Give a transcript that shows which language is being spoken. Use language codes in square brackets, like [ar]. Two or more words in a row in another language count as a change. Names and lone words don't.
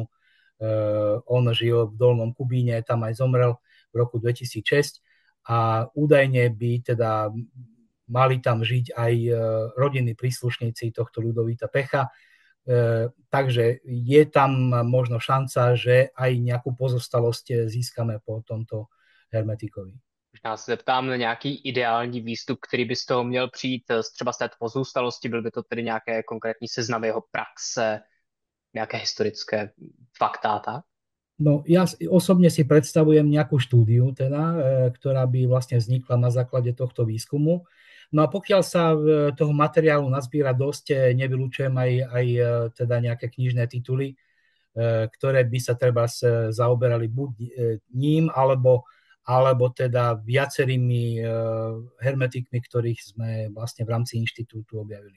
[sk] On žil v Dolnom Kubíne, tam aj zomrel v roku 2006 a údajne by teda mali tam žiť aj rodinní príslušníci tohto Ľudovíta Pecha. Takže je tam možno šanca, že aj nejakú pozostalosť získame po tomto hermetikovi. [cs] Možná se zeptám na nějaký ideální výstup, který by z toho měl přijít třeba z té pozůstalosti, byl by to tedy nějaké konkrétní seznam jeho praxe, nějaké historické fakta, tak? [sk] No ja osobne si predstavujem nejakú štúdiu, teda, ktorá by vlastne vznikla na základe tohto výskumu. No a pokiaľ sa toho materiálu nazbiera dosť, nevylučujem aj teda nejaké knižné tituly, ktoré by sa treba zaoberali buď ním, alebo teda viacerými hermetikmi, ktorých sme vlastne v rámci inštitútu objavili.